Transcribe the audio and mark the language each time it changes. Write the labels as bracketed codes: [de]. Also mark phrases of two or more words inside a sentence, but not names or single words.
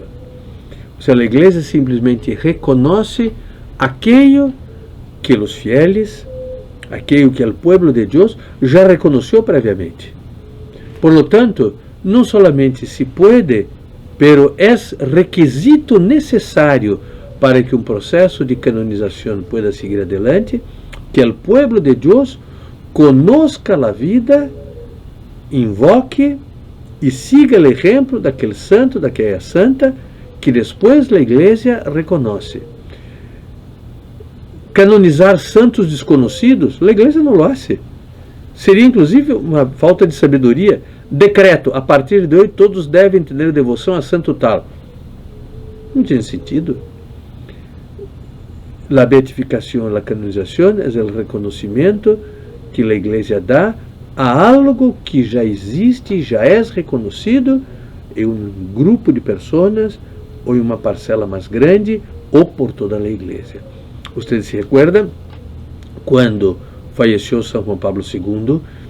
[pt] Ou seja, a Igreja simplesmente reconhece aquilo que os fieles, aquilo que o povo de Deus já reconheceu previamente. [es] Por lo tanto, [pt] não solamente se pode, pero é requisito necessário para que um processo de canonização [es] pueda seguir adelante, [pt] que o povo de Deus conozca a vida, invoque e siga o exemplo daquele santo, daquela santa, que depois a Igreja reconhece. Canonizar santos desconhecidos, a Igreja não [es] lo hace. [pt] Seria inclusive uma falta de sabedoria. Decreto, a partir de hoje todos devem ter devoção a santo tal. Não tinha sentido. [es] la beatificación, la canonización es el reconocimiento que la Iglesia da a algo que [pt] já existe, já é reconhecido em um grupo de pessoas ou em uma parcela mais grande ou por toda a Igreja. Vocês se recordam quando faleceu São Juan Pablo II?